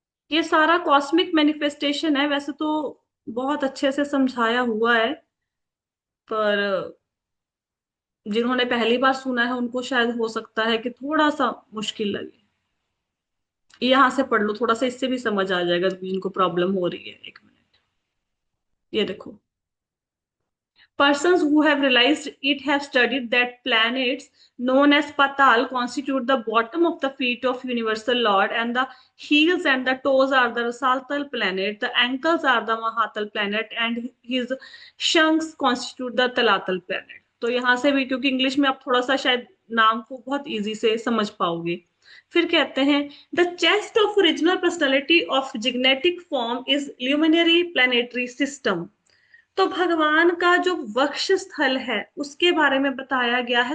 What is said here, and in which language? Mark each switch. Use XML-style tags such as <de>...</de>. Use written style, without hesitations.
<hi>ये सारा cosmic manifestation है वैसे तो, बहुत अच्छे से समझाया हुआ है, पर जिन्होंने पहली बार सुना है उनको शायद हो सकता है कि थोड़ा सा मुश्किल लगे। यहाँ से पढ़ लो थोड़ा सा, इससे भी समझ आ जाएगा जिनको प्रॉब्लम हो रही है। एक मिनट, ये देखो।</hi> <en>Persons who have realized it have studied that planets known as Patal constitute the bottom of the feet of Universal Lord, and the heels and the toes are the Rasaltal planet, the ankles are the Mahatal planet, and his shanks constitute the Talatal planet.</en> <hi>तो यहाँ से भी, क्योंकि English में आप थोड़ा सा शायद नाम को बहुत इजी से समझ पाओगे। फिर कहते हैं,</hi> <en>The chest of original personality of genetic form is luminary planetary system.</en> <hi>तो भगवान का जो वक्ष स्थल है उसके बारे में बताया गया है।</hi>